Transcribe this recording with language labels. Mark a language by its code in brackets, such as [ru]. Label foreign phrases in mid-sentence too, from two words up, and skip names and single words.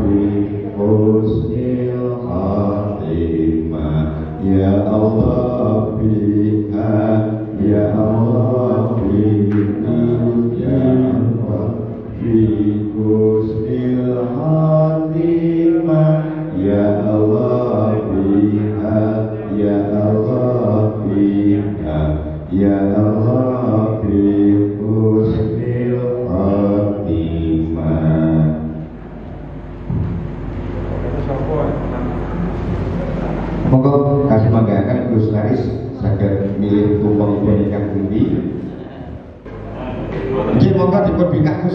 [ar] بحسن الخاتمة يا الله بها يا الله بها يا الله بحسن الخاتمة يا الله بها يا الله بها يا الله بحسن الخاتمة. [jv] Monggo kasih manggakan Gus Aris saged milih tumpeng ingkang pundi. Nggih monggo dipun bingkak Gus.